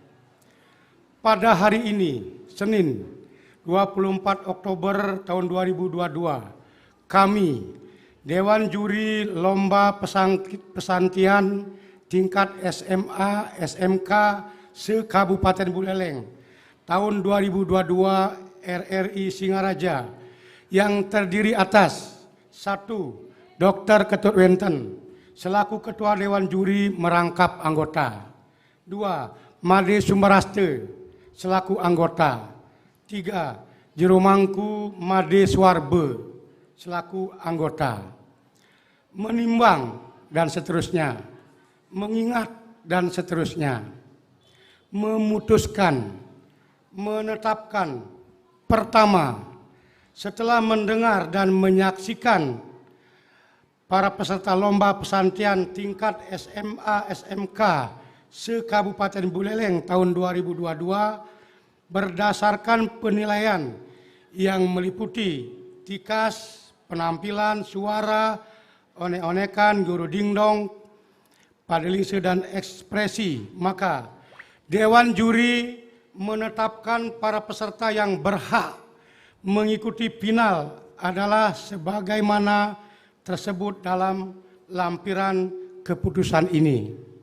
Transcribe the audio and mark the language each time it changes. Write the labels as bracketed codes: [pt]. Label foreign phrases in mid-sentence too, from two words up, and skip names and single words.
[id] Pada hari ini, Senin 24 Oktober tahun 2022, kami Dewan Juri Lomba Pesantian Tingkat SMA SMK se-Kabupaten Buleleng tahun 2022 RRI Singaraja yang terdiri atas 1. Dr. Ketut Wenten selaku Ketua Dewan Juri merangkap anggota. 2. Made Sumaraste selaku anggota. 3. Jeromangku Made Swarbe selaku anggota. Menimbang dan seterusnya. Mengingat dan seterusnya. Memutuskan, menetapkan. Pertama, setelah mendengar dan menyaksikan para peserta lomba pesantian tingkat SMA SMK se-Kabupaten Buleleng tahun 2022 berdasarkan penilaian yang meliputi tikas, penampilan, suara, onek-onekan, guru dingdong, padelise dan ekspresi, maka Dewan Juri menetapkan para peserta yang berhak mengikuti final adalah sebagaimana tersebut dalam lampiran keputusan ini.